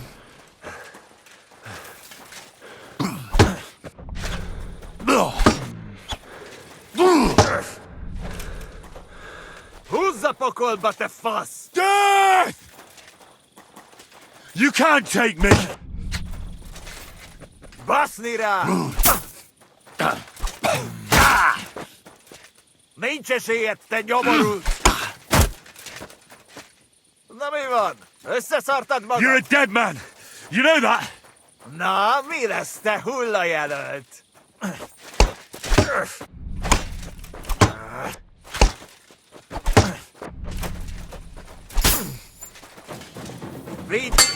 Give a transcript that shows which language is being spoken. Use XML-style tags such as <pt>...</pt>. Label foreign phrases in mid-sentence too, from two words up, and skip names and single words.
<hu>Húzza pokolba, te fasz!</hu> <en>Death! You can't take me!</en> <hu>Baszni rá! Nincs esélyed, te nyomorult! Na mi van? Összeszartad magad?</hu> <en>You're a dead man! You know that?</en> <hu>Na, mi lesz, te hullajelölt? Vigy!</hu>